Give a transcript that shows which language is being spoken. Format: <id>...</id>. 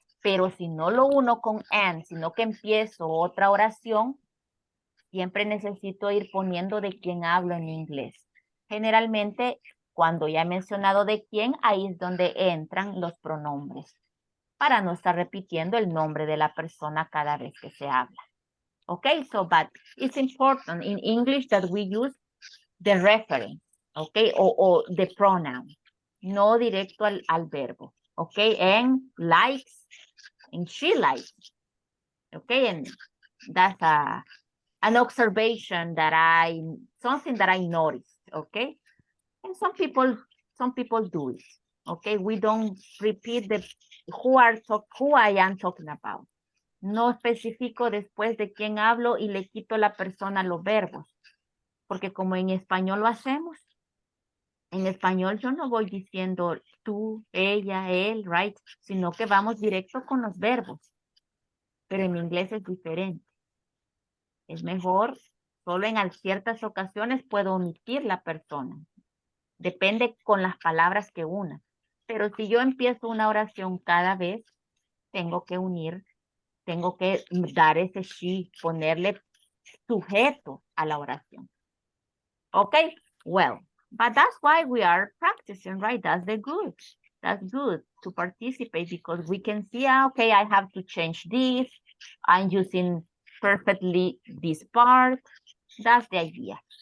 <es>Pero si no lo uno con and, sino que empiezo otra oración, siempre necesito ir poniendo de quién hablo en inglés. Generalmente, cuando ya he mencionado de quién, ahí es donde entran los pronombres, para no estar repitiendo el nombre de la persona cada vez que se habla.</es> <en>Okay, so, but it's important in English that we use the reference, okay, o the pronoun,</en> <es>no directo al verbo,</es> <en>okay, and likes, and she likes, okay, and that's an observation that something that I noticed, okay, and some people do it, okay, we don't repeat who I am talking about.</en> <es>No especifico después de quién hablo y le quito la persona los verbos. Porque como en español lo hacemos, En español yo no voy diciendo tú, ella, él, right? Sino que vamos directo con los verbos. Pero en inglés es diferente. Es mejor, solo en ciertas ocasiones puedo omitir la persona. Depende con las palabras que una. Pero si yo empiezo una oración cada vez, tengo que unir, tengo que dar ese she, ponerle sujeto a la oración.</es> <en>Okay, well, but that's why we are practicing, right? That's the good. That's good to participate because we can see, okay, I have to change this. I'm using perfectly this part. That's the idea.</en>